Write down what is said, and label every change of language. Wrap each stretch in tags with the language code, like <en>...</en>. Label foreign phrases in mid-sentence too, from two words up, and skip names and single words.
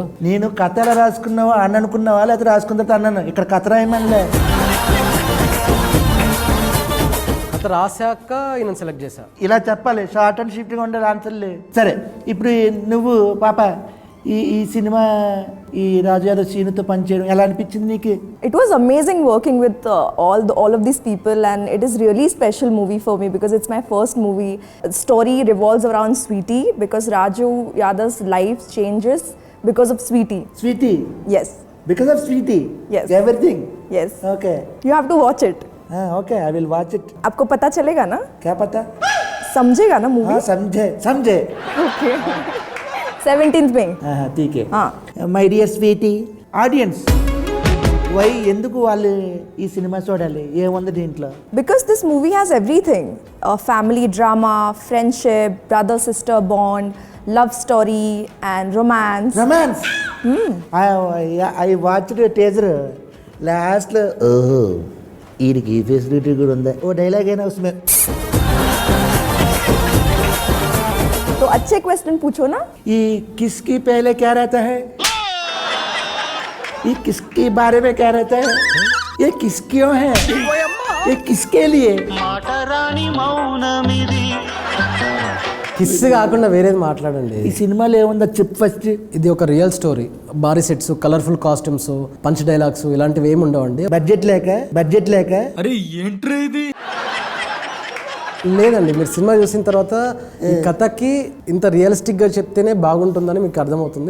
<te>నేను కథ ఎలా రాసుకున్నావా అని అనుకున్నావా లేకపోతే రాసుకున్న తర్వాత అన్నాను? ఇక్కడ కథ రాయమనిలే. కథ రాశాక ఈయన సెలెక్ట్ చేశా. ఇలా చెప్పాలి,</te> <en>short and shift</en> <te>ఉండాలి ఆన్సర్లు. సరే, ఇప్పుడు నువ్వు పాప ఈ సినిమా ఈ రాజు యాదవ్ సీనుతో పనిచేయడం ఎలా అనిపించింది నీకు?</te> <en>It was amazing working with all of these people, and it is really special movie for me because it's my first movie. The story revolves around Sweetie because Raju Yadav's life changes because of Sweetie. స్వీటీ, Yes, because of Sweetie Yes. ఎవ్రీథింగ్. yes. ఓకే You have to watch it. okay, I will watch it.</en> <hi>आपको पता चलेगा ना, क्या पता? समझेगा ना मूवी? हाँ, समझे. Okay. 17th में. ठीक है. हाँ.</hi> <en>my dear Sweetie audience,</en> <te>వై ఎందుకు వాళ్ళు ఈ సినిమా చూడాలి? ఏముంది దీంట్లో?</te> <en>Because this movie has everything: family drama, friendship, brother-sister bond, love story, and romance. Romance. I watched teaser.</en> <te>లాస్ట్లో ఓహో వీడికి ఈ ఫెసిలిటీ కూడా ఉందా, ఓ డైలాగ్ అయినా उसमें.</te> <hi>तो अच्छे क्वेश्चन पूछो ना. ये किसकी पहले क्या रहता है? ये किसके बारे में क्या रहता है? ये किस क्यों है? ये किसके लिए?</hi> <te>కిస్ కాకుండా వేరేది మాట్లాడండి. ఈ సినిమాలో ఏముందో చెప్పు ఫస్ట్. ఇది ఒక రియల్ స్టోరీ. భారీ సెట్స్,</te> <en>colourful costumes, punch dialogues</en> <te>ఇలాంటివి ఏమి ఉండవండి. బడ్జెట్ లేక అరే ఏంట్రా ఇది? లేదండి, మీరు సినిమా చూసిన తర్వాత ఈ కథకి ఇంత రియలిస్టిక్ గా చెప్తేనే బాగుంటుందని మీకు అర్థమవుతుంది.</te>